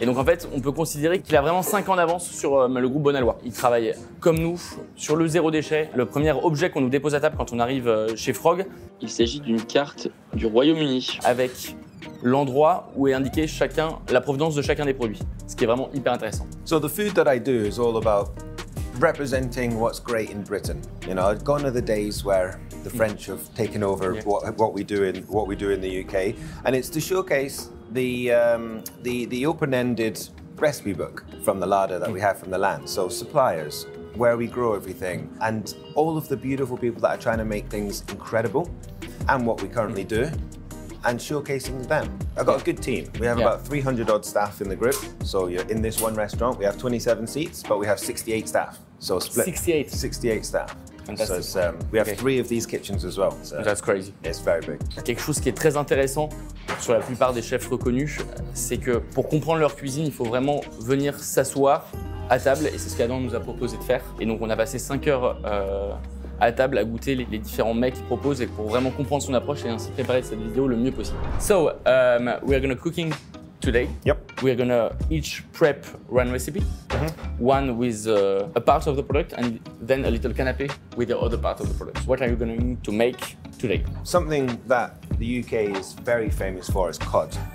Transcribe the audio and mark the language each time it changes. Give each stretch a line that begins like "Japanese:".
French: Et donc en fait, on peut considérer qu'il a vraiment 5 ans d'avance sur le groupe Bonalois. Il travaille comme nous sur le zéro déchet. Le premier objet qu'on nous dépose à table quand on arrive chez Frog, Il s'agit d'une carte du Royaume-Uni. avec l'endroit où est indiqué la provenance de chacun des produits, ce qui est vraiment hyper intéressant.
English: So the food that I do is all about representing what's great in Britain. You know, gone are the days where the French have taken over what we do in the UK, and it's to showcase the open-ended recipe book from the larder that we have from the land. So suppliers, where we grow everything, and all of the beautiful people that are trying to make things incredible, and what we currently do, and showcasing them. I've got a good team. We have about 300 odd staff in the group. So you're in this one restaurant, we have 27 seats, but we have 68 staff. So split 68 staff. Fantastic. So we have 3 of these kitchens as well. So That's crazy. it's very big.
French: Quelque chose qui est très intéressant sur la plupart des chefs reconnus, c'est que pour comprendre leur cuisine, il faut vraiment venir s'asseoir à table, et c'est ce qu'Adam nous a proposé de faire. Et donc on a passé 5 heures à table à goûter les différents mets qu'il propose et pour vraiment comprendre son approche et ainsi préparer cette vidéo le mieux possible.
English: So, we are gonna cooking today. Yep. We are gonna each prep one recipe, one with a part of the product and then a little canapé with the other part of the product. What are you going to make today? Something that the UK is very famous for is cod.